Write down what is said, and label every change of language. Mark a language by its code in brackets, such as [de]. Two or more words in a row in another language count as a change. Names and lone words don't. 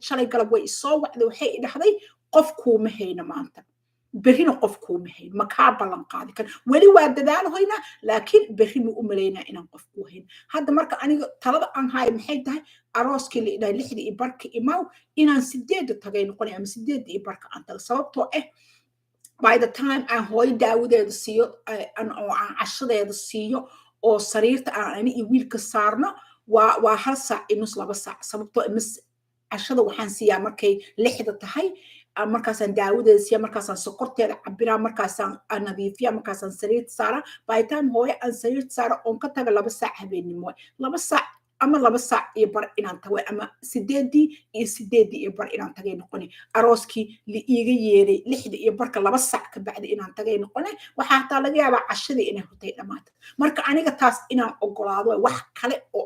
[so] shalay galab way isoo wacday waxay idhahday qof kuuma hayno maanta berrina qof kuuma hayno ma kaa ballan qaadi kar weli waa dadaalahoynaa laakiin berri ma u malaynaa inaan qof kuu hayno hadda marka aniga talada aan hayo maxay tahay arooskii la idhahay 6 iyo barka imaaw inaan 8 tagay noqonay ama 8 iyo barka aan tago sababtoo [en] by the time [so] aan hooyo daawadeeda siiyo oo aan cashadeeda siiyo oo sariirta aan ani iyo wiilka saarno waa 1 saac iyo nus 2 saac sababtoo cashada waxaan siiyaa markay 6 tahay markaasaan daawadeeda siiya markaasaan sokorteeda cabiraa markaasaan nadiifiya markaasaan sariirta saara [en] by the time [so] hooyo aan sariirta saara oon ka taga 2 saac habeenimo 2 saac ama 2 saac iyo bar inaan tago ama 8 iyo bar inaan tagay noqonay arooskii la iiga yeeray 6 iyo barka 2 saac ka bacdi inaan tagay noqonay waxaa taa laga yaabaa cashadii inay hurtay dhamaatay marka aniga taas inaan ogolaado wax kale oo